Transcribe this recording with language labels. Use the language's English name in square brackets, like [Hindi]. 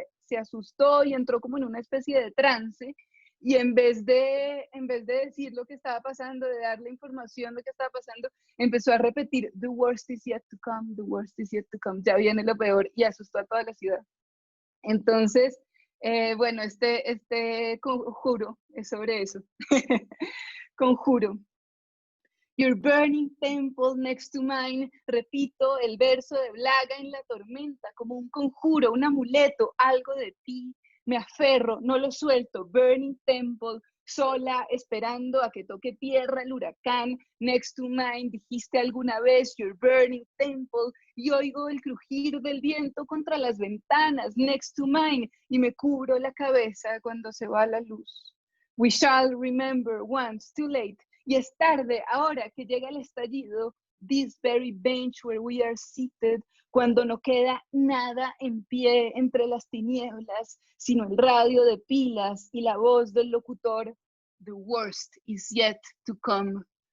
[Spanish] se asustó y entró como en una especie de trance. Y en vez de decir lo que estaba pasando, de darle información de lo que estaba pasando, empezó a repetir, [English] the worst is yet to come, [Spanish] the worst is yet to come, ya viene lo peor, y asustó a toda la ciudad. Entonces, bueno, este conjuro es sobre eso. Conjuro. [English] Your burning temple next to mine. [Spanish] Repito el verso de Blaga en la tormenta, como un conjuro, un amuleto, algo de ti. Me aferro, no lo suelto. [English] Burning temple, [Spanish] sola, esperando a que toque tierra el huracán. [English] Next to mine, [Spanish] dijiste alguna vez, [English] your burning temple, [Spanish] y oigo el crujir del viento contra las ventanas. [English] Next to mine, [Spanish] y me cubro la cabeza cuando se va la luz. [English] We shall remember once, too late. [Spanish] Y es tarde, ahora que llega el estallido, [English] this very bench where we are seated, [Spanish] cuando no queda nada en pie entre las tinieblas, sino el radio de pilas y la voz del locutor, [English] the worst is yet to come.